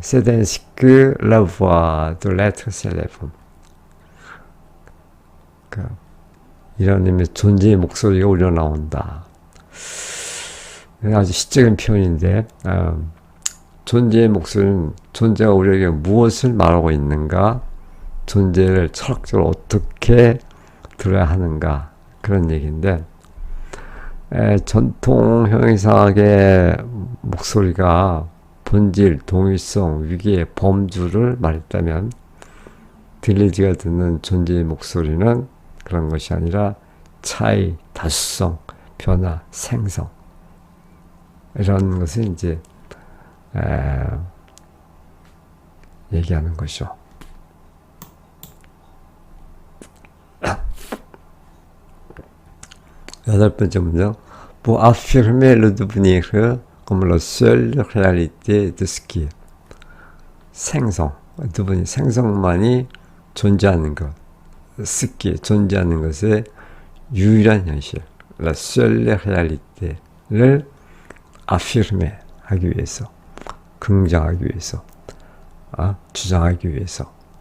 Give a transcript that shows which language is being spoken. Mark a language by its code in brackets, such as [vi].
[fr] C'est ainsi que la voix de l'être s'élève. [ko] 이런 의미의 존재의 목소리가 우러나온다. 아주 시적인 표현인데, 존재의 목소리는 존재가 우리에게 무엇을 말하고 있는가, 존재를 철학적으로 어떻게 들어야 하는가, 그런 얘기인데, 전통 형이상학의 목소리가 본질, 동일성, 위기의 범주를 말했다면, 딜레이저가 듣는 존재의 목소리는 그런 것이 아니라 차이, 다수성, 변화, 생성, 이런 것을 이제 얘기하는 것이죠. 여덟 번째 문장. [fr] Pour affirmer le devenir comme la seule réalité de ce qui est. [ko] 생성, devenir, 생성만이 존재하는 것, [fr] ce qui est, [ko] 존재하는 것의 유일한 현실, [fr] la seule réalité [ko] 를 affirmer 하기 위해서, 긍정하기 위해서, 주장하기 위해서.